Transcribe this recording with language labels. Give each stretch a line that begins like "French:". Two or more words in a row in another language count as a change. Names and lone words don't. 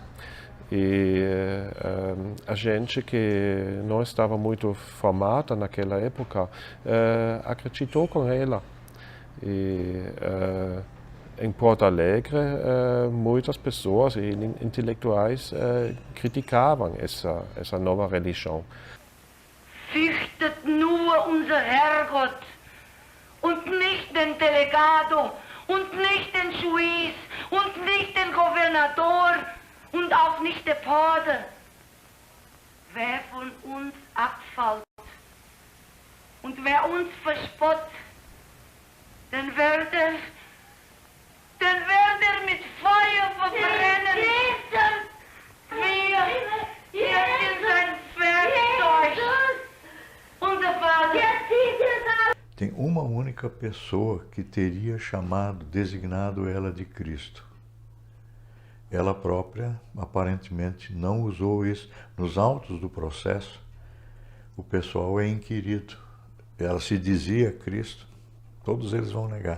Portuguese: E a gente que não estava muito formada naquela época acreditou com ela. E em Porto Alegre, muitas pessoas e intelectuais criticavam essa nova religião.
German: Fürchtet nur unser Herrgott und nicht den Delegado und nicht den Juiz und nicht den Gouverneur und auch nicht der Pate. Wer von uns abfällt und wer uns verspottet, dann wird er mit Feuer verbrennen. Wir sind sein Werkzeug. Unser Vater.
Portuguese: Tem uma única pessoa que teria chamado, designado ela de Cristo. Ela própria, aparentemente, não usou isso. Nos autos do processo, o pessoal é inquirido. Ela se dizia Cristo. Todos eles vão negar.